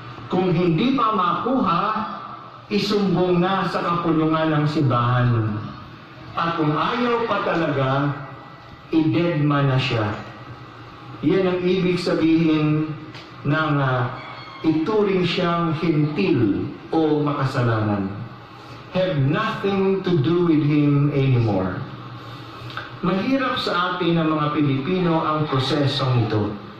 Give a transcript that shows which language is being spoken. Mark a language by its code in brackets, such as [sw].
[tl] Kung hindi pa makuha, isumbong na sa kapulungan ng simbahan. At kung ayaw pa talaga, i-deadman na siya. Yan ang ibig sabihin ng ituring siyang hintil o makasalanan. [en] Have nothing to do with him anymore. [tl] Mahirap sa atin ng mga Pilipino ang prosesong ito.